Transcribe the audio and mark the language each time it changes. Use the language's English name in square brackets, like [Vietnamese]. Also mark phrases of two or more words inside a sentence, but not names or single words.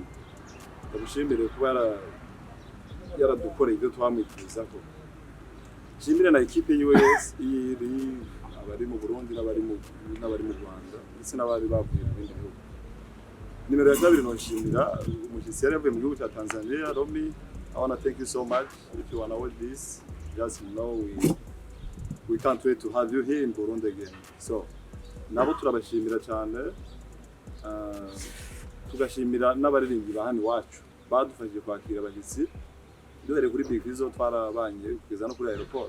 [Kinyarwanda] Ndagushimire kuba yaradukoreye ibyo twamwifuriza ko. Nshimire na equipe y'US iri abari mu Burundi n'abari mu Rwanda ndetse n'abari bavuye mu bindi bihugu. Nimero ya kabiri nshimira umushyitsi yari yavuye mu gihugu cya Tanzania Romi. [English] I want to thank you so much. If you want to watch this, just know we can't wait to have you here in Burundi again. So, [Kinyarwanda] nabo turabashimira cyane, tugashimira n'abaririmbyi bahani wacu badufashije kwakira abashyitsi. Duhere kuri Big Fizzo twarabanye kugeza no kuri aeroport.